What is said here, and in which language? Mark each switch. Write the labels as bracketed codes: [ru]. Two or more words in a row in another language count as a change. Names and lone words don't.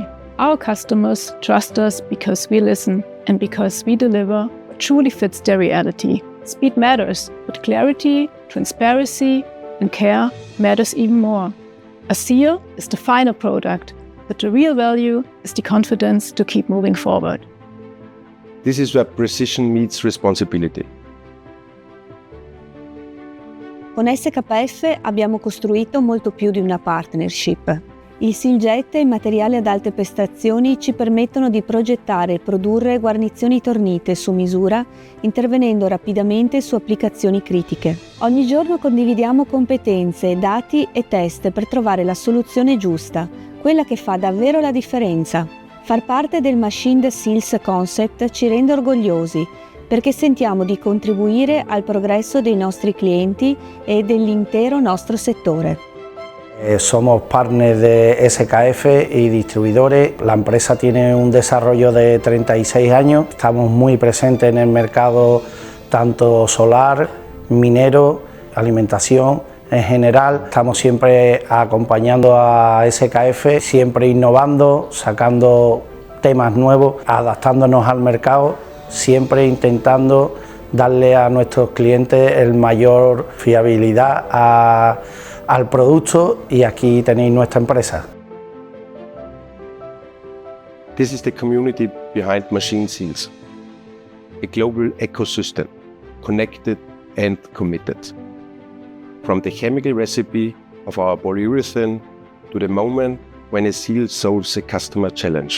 [en] Our customers trust us because we listen and because we deliver what truly fits their reality. Speed matters, but clarity, transparency, and care matters even more. A seal is the final product, but the real value is the confidence to keep moving forward. This is where precision meets responsibility. [it] Con SKF abbiamo costruito molto più di una partnership. Il SealJet e i materiali ad alte prestazioni ci permettono di progettare e produrre guarnizioni tornite su misura, intervenendo rapidamente su applicazioni critiche. Ogni giorno condividiamo competenze, dati e test per trovare la soluzione giusta, quella che fa davvero la differenza. Far parte del Machined Seals concept ci rende orgogliosi, perché sentiamo di contribuire al progreso dei nostri clienti e dell'intero nostro settore. [es] Somos partners de SKF y distribuidores. La empresa tiene un desarrollo de 36 años. Estamos muy presentes en el mercado tanto solar, minero, alimentación en general. Estamos siempre acompañando a SKF, siempre innovando, sacando temas nuevos, adaptándonos al mercado, siempre intentando darle a nuestros clientes el mayor fiabilidad al producto, y aquí tenéis nuestra empresa. [en] This is the community behind Machined Seals, a global ecosystem, connected and committed. From the chemical recipe of our polyurethane to the moment when a seal solves a customer challenge.